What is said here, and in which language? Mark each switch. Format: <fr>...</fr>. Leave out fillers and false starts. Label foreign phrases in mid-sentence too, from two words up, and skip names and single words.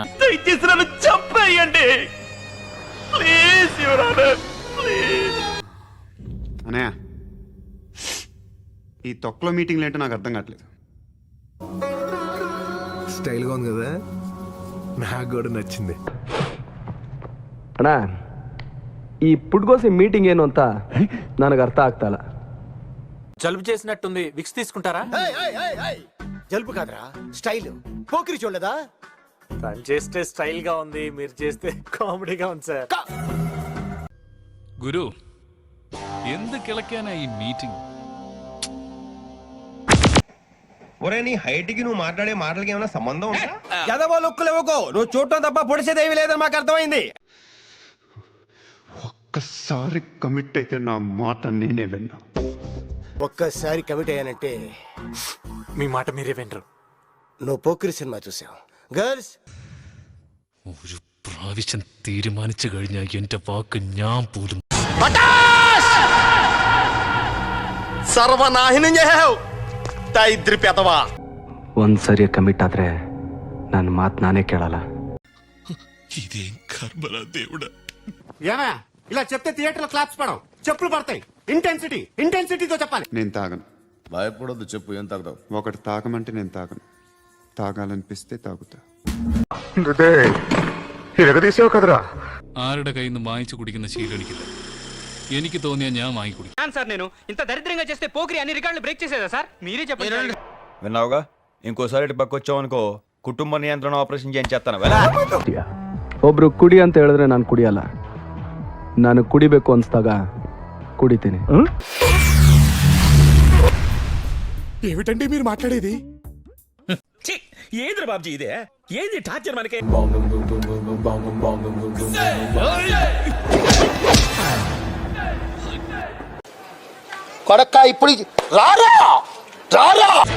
<te>దయచేసి నన్ను చంపేయండి</te> <en>please your honour, please.</en> <te>అనయ్య, ఈ తొక్కలో మీటింగ్లు ఏంటో నాకు అర్థం కావట్లేదు. స్టైల్గా ఉంది కదా, నాకు కూడా నచ్చింది.</te> <kn>ಅಣ್ಣ, ಈ ಪುಡ್ಗೋಸಿ ಮೀಟಿಂಗ್ ಏನು ಅಂತ ನನಗೆ ಅರ್ಥ ಆಗ್ತಾ ಇಲ್ಲ.</kn> <te>జలుబు చేసినట్టుంది, విక్స్ తీసుకుంటారా? జలుబు కాదురా, స్టైల్. పోకిరి చూడలేదా? తను చేస్తే స్టైల్ గా ఉంది, మీరు చేస్తే కామెడీగా ఉంది సార్. గురు ఎందుకెలకానా ఈ మీటింగ్? ఒరే, నీ హైట్ కి నువ్వు మాట్లాడే మాటలకి ఏమైనా సంబంధం ఉందా? ఎదవో లుక్కులు ఇవ్వకో, నువ్వు చూడటం తప్ప పొడిసేదేవి లేదని మాకు అర్థమైంది. ఒక్కసారి కమిట్ అయితే నా మాట నేనే విన్నా. ఒక్కసారి కమిట్ అయ్యానంటే మీ మాట మీరే వినరు. నువ్వు పోకిరి సినిమా చూసావు. గర్ల్స్,</te> <ml>ഒരു പ്രാവശ്യം തീരുമാനിച്ചു കഴിഞ്ഞാൽ എന്റെ വാക്ക് ഞാൻ പോലും. ಸರ್ವನಾಹಿನಿ ದೈದ್ರಿ ಪೆದವ.</ml> <kn>ಒಂದ್ಸರಿ ಕಮಿಟ್ ಆದ್ರೆ ನನ್ನ ಮಾತು ನಾನೇ ಕೇಳಲ್ಲ.</kn> <te>ఇదేం కర్మరా దేవుడా. ఏమయ్య, ఇలా చెప్తే థియేటర్ లో క్లాప్స్ పడవు, చెప్పులు పడతాయి. ఇంటెన్సిటీతో చెప్పాలి. నేను తాగను. భయపడొద్దు, చెప్పు ఏం తాగుతావు? ఒకటి తాగమంటే నేను తాగను, తాగాలనిపిస్తే తాగుతా. తీసావు కదరా.</te> <ml>ആരുടെ കയ്യിൽ നിന്ന് വാങ്ങിച്ചു കുടിക്കുന്ന ശീലം എനിക്കില്ല. എനിക്ക് തോന്നിയാ ഞാൻ വാങ്ങിക്കുടിക്കും.</ml> <te>సార్ నేను ఇంత దరిద్రంగా చేస్తే పోకిరి అన్ని రికార్డులు బ్రేక్ చేసేదా సార్? మీరే చెప్పండి. విన్నావుగా, ఇంకోసారి ఇటు పక్క వచ్చావు అనుకో, కుటుంబ నియంత్రణ ఆపరేషన్ చేయించేస్తాను.</te> <kn>ಒಬ್ರು ಕುಡಿ ಅಂತ ಹೇಳಿದ್ರೆ ನಾನು ಕುಡಿಯಲ್ಲ. ನಾನು ಕುಡಿಬೇಕು ಅನ್ಸ್ದಾಗ ಕುಡಿತೀನಿ.</kn> <te>ఏమిటండి మీరు మాట్లాడేది? ఏంద్ర బాబ్జీ ఇదే? ఏంది టార్చర్ మనకి? కొడక్క ఇప్పుడు రారా రారా.</te>